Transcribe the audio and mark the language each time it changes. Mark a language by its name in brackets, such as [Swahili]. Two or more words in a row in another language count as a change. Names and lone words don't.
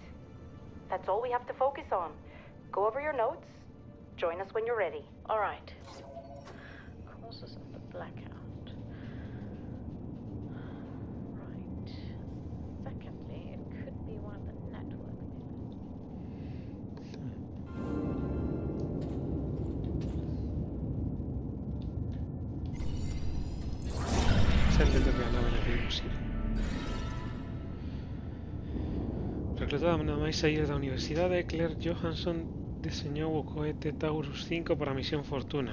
[English] That's all we have to focus on. Go over your notes. Join us when you're ready. All right. Causes of the blackout. Right. Secondly, it could be one of the network [Galician] Reclutada nada máis saír da universidade, Claire Johansson deseñou o cohete Taurus 5 para a misión Fortuna.